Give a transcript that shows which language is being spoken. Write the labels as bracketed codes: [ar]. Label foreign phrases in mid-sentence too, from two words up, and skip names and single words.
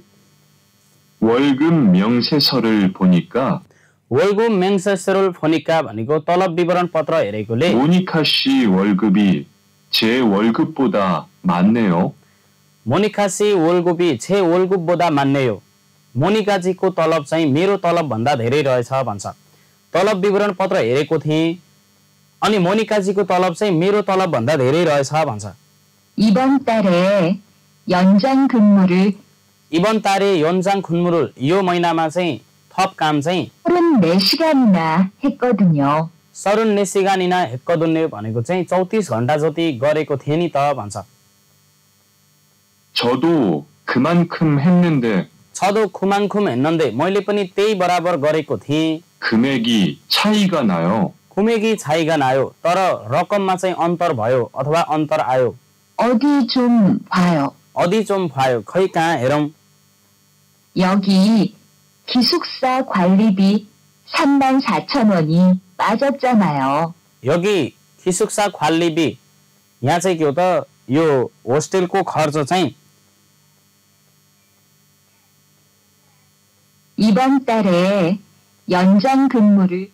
[ko] 월급 명세서를 보니까 월급 명세서를 보니까 [ne] भनेको तलब विवरण पत्र हेरेकोले [ko] 모니카 씨 월급이 제 월급보다 많네요. मोनिका सी 월급이 제 월급보다 많네요. [ne] मोनिका जीको तलब चाहिँ मेरो तलब भन्दा धेरै रहेछ भन्छ. तलब विवरण पत्र हेरेको थिए अनि मोनिका जीको तलब चाहिँ मेरो तलब भन्दा धेरै रहेछ भन्छ. [ko] 이번 달에 연장 근무를 이번 달에 연장 근무를 [ne] यो महिनामा चाहिँ थप काम चाहिँ [ko] 34시간이나 했거든요. 34시간이나 했거든요 [ne] भनेको चाहिँ 34 घण्टा जति गरेको थिए नि त भन्छ. [ko] 저도 그만큼 했는데 저도 그만큼 했는데 [ne] मैले पनि त्यही बराबर गरेको थिए. [ko] 금액이 차이가 나요. 금액이 차이가 나요. [ne] तर रकममा चाहिँ अन्तर भयो अथवा अन्तर आयो. [ko] 어디 좀 봐요. 어디 좀 봐요. [ne] खै कहाँ हेरौं. [ko] 여기 기숙사 관리비 34,000원이 빠졌잖아요. 여기 기숙사 관리비 [ne] यहाँ चाहिँ के हो त यो होस्टेलको खर्च चाहिँ [ko] 이번 달에 연장 근무를